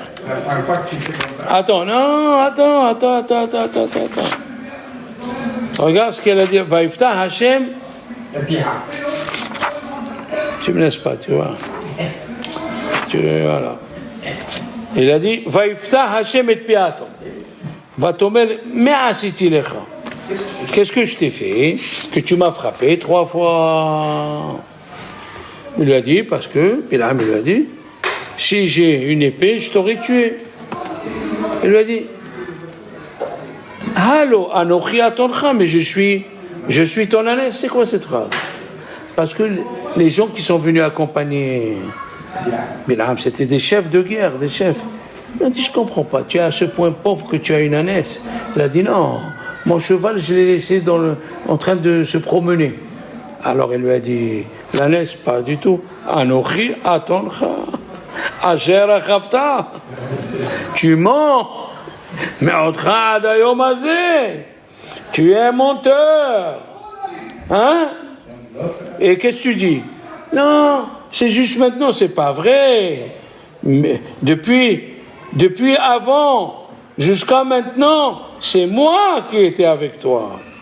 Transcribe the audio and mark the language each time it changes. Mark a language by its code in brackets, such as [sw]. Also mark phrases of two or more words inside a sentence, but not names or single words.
[fr] Attends, non, attends. Regarde ce qu'elle a dit. [he] ויפתח ה. [fr] Tu me laisses pas, tu vois. Voilà. Il a dit, [he] ויפתח ה' את פי האתון. ותאמר מה עשיתי לך. [fr] Qu'est-ce que je t'ai fait? Que tu m'as frappé 3 fois. Il lui a dit, parce que, Bilam lui a dit, si j'ai une épée, je t'aurais tué. Il lui a dit, [he] הלא אנכי אתנך, [fr] mais je suis ton ânesse. C'est quoi cette phrase? Parce que les gens qui sont venus accompagner Bilam, c'était des chefs de guerre, des chefs. Il a dit, je comprends pas, tu es à ce point pauvre que tu as une ânesse. Il a dit, non, mon cheval, je l'ai laissé en train de se promener. Alors il lui a dit, l'ânesse, pas du tout. [he] אנכי אתנך אשר רכבת. [fr] Tu mens. [he] מעודך עד היום הזה. [fr] Tu es un menteur. Hein? Et qu'est-ce que tu dis? Non, c'est juste maintenant, c'est pas vrai. Mais depuis avant jusqu'à maintenant, c'est moi qui étais avec toi.